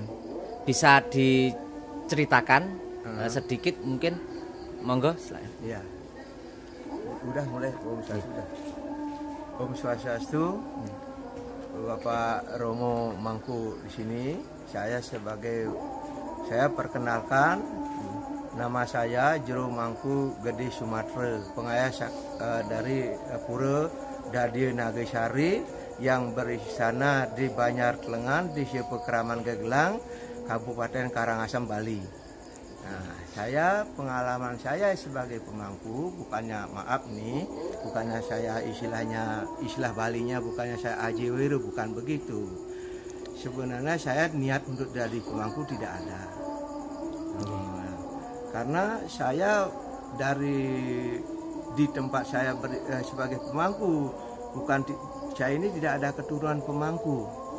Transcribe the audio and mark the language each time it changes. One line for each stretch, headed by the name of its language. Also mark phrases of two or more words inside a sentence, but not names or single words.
Indonesian: Bisa diceritakan sedikit mungkin, monggo. Iya. Udah mulai Om Swastiastu, Bapak Romo Mangku di sini. Saya perkenalkan, nama saya Jero Mangku Gede Sumatra, pengayah dari Pura Dadi Nagesari yang beristana di Banjar Klengan di Pekraman Gegelang, Kabupaten Karangasem, Bali. Nah, pengalaman saya sebagai pemangku, bukannya saya istilah Balinya bukannya saya ajiwiru, bukan begitu. Sebenarnya saya niat untuk jadi pemangku tidak ada. Karena saya di tempat saya sebagai pemangku, saya ini tidak ada keturunan pemangku.